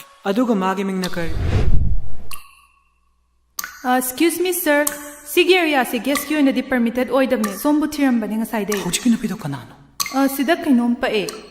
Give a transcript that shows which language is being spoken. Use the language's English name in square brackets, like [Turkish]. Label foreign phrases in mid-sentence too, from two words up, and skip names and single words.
[Manipuri] ꯑꯗꯨꯒ ꯃꯥꯒꯤ ꯃꯤꯡꯅ ꯀꯔꯤ? [English] Excuse me sir, [Manipuri] ꯁꯤꯒꯤ ꯑꯦꯔꯤꯌꯥꯁꯦ ꯒꯦꯁꯀꯤ ꯑꯣꯏꯅꯗꯤ ꯄꯔꯃꯤꯇꯦꯠ ꯑꯣꯏꯗꯕꯅꯦ. ꯁꯣꯝꯕꯨ ꯊꯤꯔꯝꯕꯅꯦ ꯉꯁꯥꯏꯗꯩ. ꯍꯧꯖꯤꯛꯀꯤ ꯅꯨꯄꯤꯗꯣ ꯀꯅꯥꯅꯣ? ꯁꯤꯗ ꯀꯩꯅꯣꯝ ꯄꯛꯑꯦ.